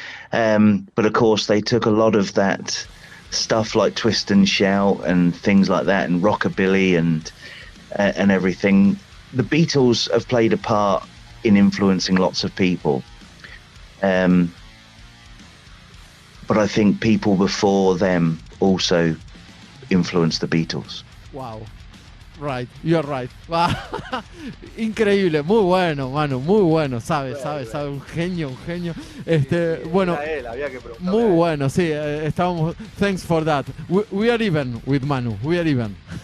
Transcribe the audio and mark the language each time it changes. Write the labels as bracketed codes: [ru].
[en] But of course, they took a lot of that stuff like Twist and Shout and things like that, and rockabilly and everything. The Beatles have played a part in influencing lots of people. But I think people before them also influenced the Beatles. Wow. Right, you're right. [es] Increíble, muy bueno, Manu, muy bueno, sabe, un genio. Bueno, había que muy bueno, sí, estábamos, [en] thanks for that. We are even with Manu, we are even.